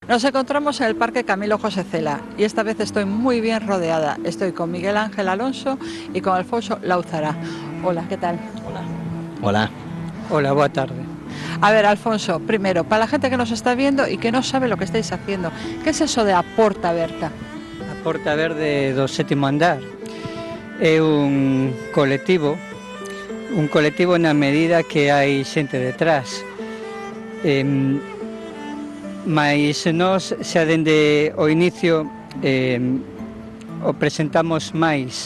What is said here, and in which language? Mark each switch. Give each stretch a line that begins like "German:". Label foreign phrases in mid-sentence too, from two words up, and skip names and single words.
Spanish: Nos encontramos en el Parque Camilo José Cela y esta vez estoy muy bien rodeada. Estoy con Miguel Ángel Alonso y con Alfonso Lauzara. Hola, ¿qué tal? Hola. Hola.
Galician: Hola, boa tarde.
Spanish: A ver, Alfonso, primero, para la gente que nos está viendo y que no sabe lo que estáis haciendo, ¿qué es eso de A Porta Aberta?
Galician: A Porta Verde do sétimo andar é un colectivo na medida que hai xente detrás. Mais nós xa dende o inicio o presentamos máis.